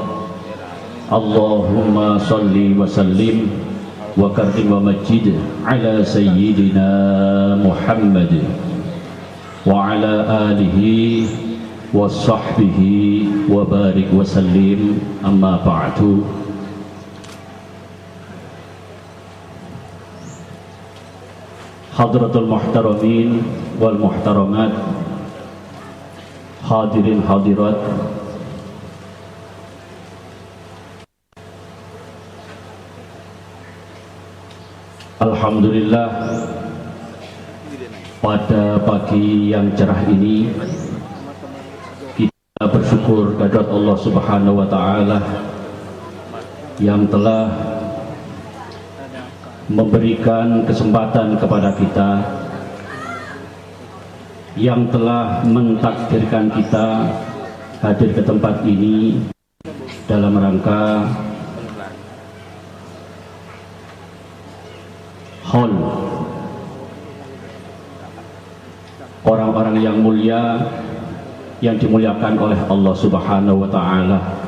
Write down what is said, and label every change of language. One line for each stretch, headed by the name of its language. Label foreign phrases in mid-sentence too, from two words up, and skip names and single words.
Arabic: اللهم صل وسلم وكرم ومجد على سيدنا محمد وعلى آله وصحبه وبارك وسلم، أما بعد. حضرة المحترمين والمحترمات، حاضرين حاضرات, alhamdulillah,
Indonesian: pada pagi yang cerah ini kita bersyukur kehadirat Allah
Arabic: سبحانه وتعالى
Indonesian: yang telah memberikan kesempatan kepada kita, yang telah mentakdirkan kita hadir ke tempat ini dalam rangka haul orang-orang yang mulia yang dimuliakan oleh Allah
Arabic: سبحانه وتعالى,